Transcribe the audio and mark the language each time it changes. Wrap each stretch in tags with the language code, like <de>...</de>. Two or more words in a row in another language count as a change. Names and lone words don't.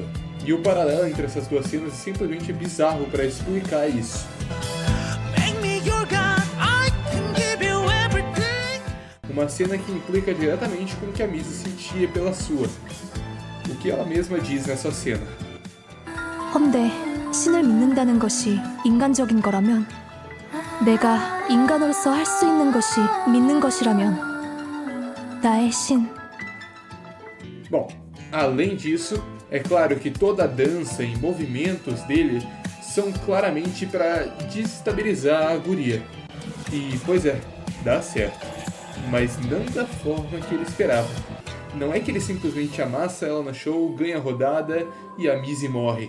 <pt>E o paralelo entre essas duas cenas é simplesmente bizarro para explicar isso. Uma cena que implica diretamente com o que a Mizzy sentia pela sua. O que ela mesma diz nessa cena.</pt> <ko>헌데 신을 믿는다는 것이 인간적인 거라면 내가 인간으로서 할 수 있는 것이 믿는 것이라면 나의 신.</ko> <pt>Bom, além disso, é claro que toda a dança e movimentos dele são claramente para desestabilizar a guria. E, pois é, dá certo. Mas não da forma que ele esperava. Não é que ele simplesmente amassa ela no show, ganha a rodada e a Mizzy morre.</pt>